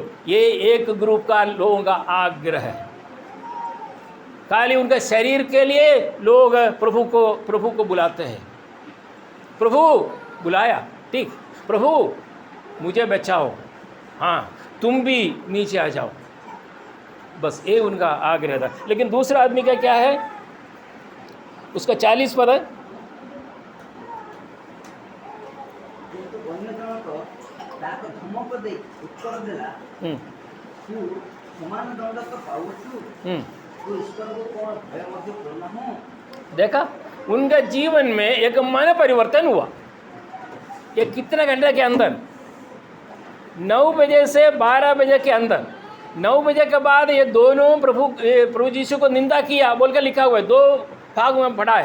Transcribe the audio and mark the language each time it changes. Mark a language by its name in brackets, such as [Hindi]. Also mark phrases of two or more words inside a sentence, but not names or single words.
[Hindi] ये एक ग्रुप का लोगों का आग्रह है। खाली उनके शरीर के लिए लोग प्रभु को बुलाते हैं। प्रभु बुलाया, ठीक, प्रभु मुझे बचाओ, हाँ तुम भी नीचे आ जाओ, बस ये उनका आग्रह था। लेकिन दूसरा आदमी का क्या है? उसका 40 पद है। [Odia] ଧମକ ଦେଇ ଉତ୍ତର ଦେଲା, ତୁ ସମାନ ଦଣ୍ଡ ତ ପାଉଛୁ, ତୁ ଈଶ୍ୱରକୁ କ'ଣ ଭୟ ମଧ୍ୟ କରୁନାହୁଁ? [Hindi] देखा, उनका जीवन में एक मन परिवर्तन हुआ। ये कितने घंटे के अंदर? 9 बजे से 12 बजे के अंदर। 9 बजे के बाद ये दोनों प्रभु यीशु को निंदा किया बोल कर लिखा हुआ है, 2 भाग में पढ़ा है।